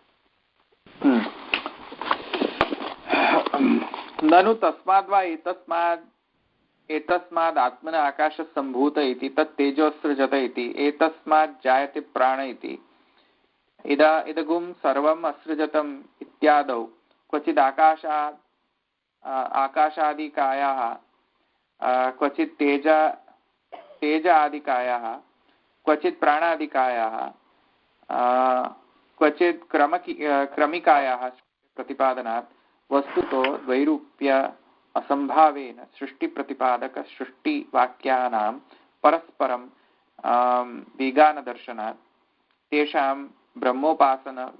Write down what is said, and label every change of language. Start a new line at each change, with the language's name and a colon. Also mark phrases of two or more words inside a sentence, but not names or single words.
Sanskrit: નનુ તસ્માદ વા એતસ્માદ આત્મન આકાશ સંભૂત ઇતિ તત તેજોસૃજત ઇતિ એતસ્માદ જાયતે પ્રાણ ઇતિ ઇદગુમ સર્વમ અસૃજતમ ઇત્યાદૌ ક્વચિદ આકાશાદિકાયાઃ ક્વચિદ તેજ આદિકાયાઃ क्वचित् प्राणादिकायाः क्वचित् क्रमिकायाः प्रतिपादनात् वस्तुतो द्वैरूप्य असंभावेन सृष्टि प्रतिपादक सृष्टि वाक्यानां परस्परं विगान दर्शनात् तेषां ब्रह्मोपासन